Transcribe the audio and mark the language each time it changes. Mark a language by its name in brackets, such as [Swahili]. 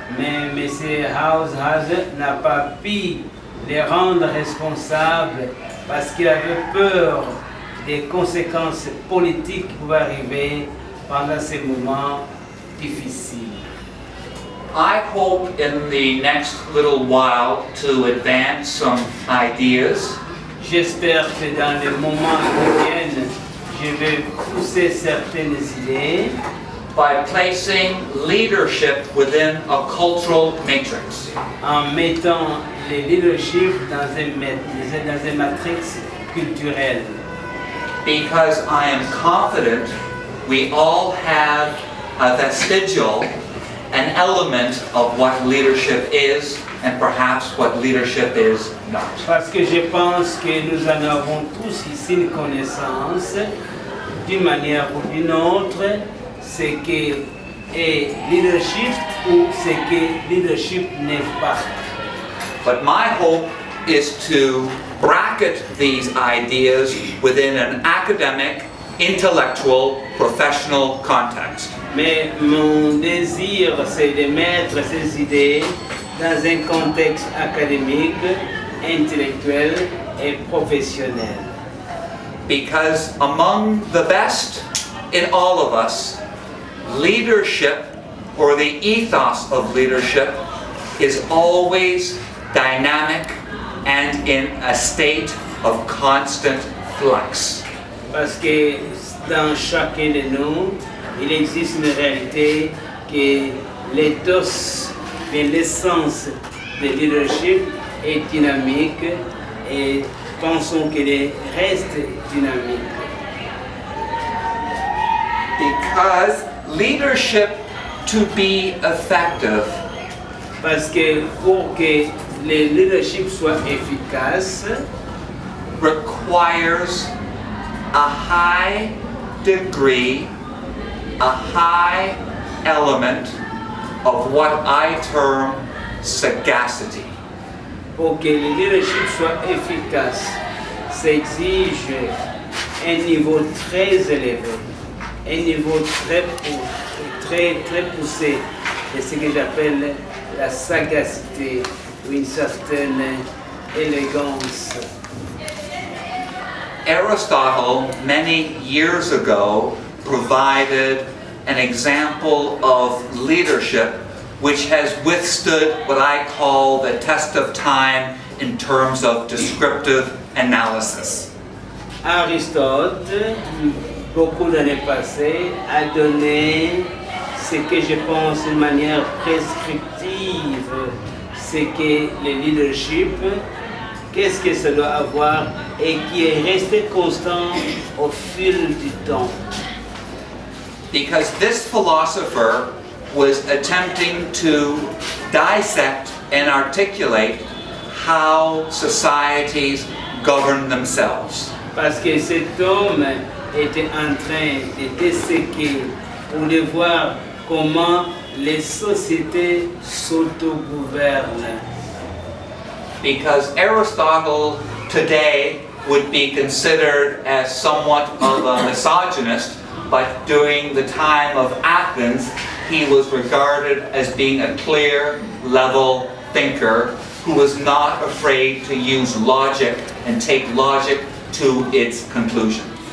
[French] mais M. Eisenhower n'a pas pu les rendre responsables parce qu'il avait peur des conséquences politiques qui pouvaient arriver pendant ces moments difficiles. [English] I hope in the next little while to advance some ideas [French] J'espère que dans les moments qui viennent, je vais pousser certaines idées [English] by placing leadership within a cultural matrix. [French] en mettant le leadership dans une matrix culturelle. [English] Because I am confident we all have a vestigial, an element of what leadership is and perhaps what leadership is not. [French] Parce que je pense que nous en avons tous ici une connaissance, d'une manière ou d'une autre, ce que est leadership ou ce que leadership n'est pas. [English] But my hope is to bracket these ideas within an academic, intellectual, professional context. [French] Mais mon désir, c'est de mettre ces idées dans un contexte académique, intellectuel et professionnel. [English] Because among the best in all of us, leadership, or the ethos of leadership, is always dynamic and in a state of constant flux. [French] Parce que dans chacun de nous, il existe une réalité que l'éthos, l'essence de leadership est dynamique et pensons qu'elle reste dynamique. [English] Because leadership, to be effective, [French] Parce que pour que le leadership soit efficace [English] requires a high degree, a high element of what I term sagacity. [French] pour que le leadership soit efficace. Ça exige un niveau très élevé, un niveau très poussé de ce que j'appelle la sagacité ou une certaine élégance. [English] Aristotle, many years ago, provided an example of leadership which has withstood what I call the test of time in terms of descriptive analysis. [French] Aristote, beaucoup d'années passées, a donné ce que je pense de manière prescriptive, c'est que le leadership, qu'est-ce que ça doit avoir et qui est resté constant au fil du temps. [English] Because this philosopher was attempting to dissect and articulate how societies govern themselves. [French] Parce que cet homme était en train de disséquer pour de voir comment les sociétés s'autogouvernent. [English] Because Aristotle today would be considered as somewhat of a misogynist, but during the time of Athens, he was regarded as being a clear, level thinker who was not afraid to use logic and take logic to its conclusion.